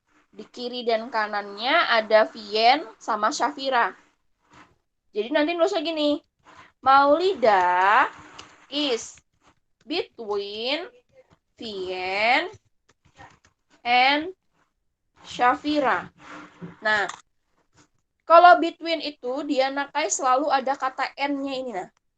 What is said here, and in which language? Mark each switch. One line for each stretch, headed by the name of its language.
Indonesian: Di kiri dan kanannya ada Vien sama Safira. Jadi nanti nulisnya gini.
English: Maulida is between Vien and Safira.
Indonesian: Nah, kalau between itu dia nakai selalu ada kata N-nya ini nah.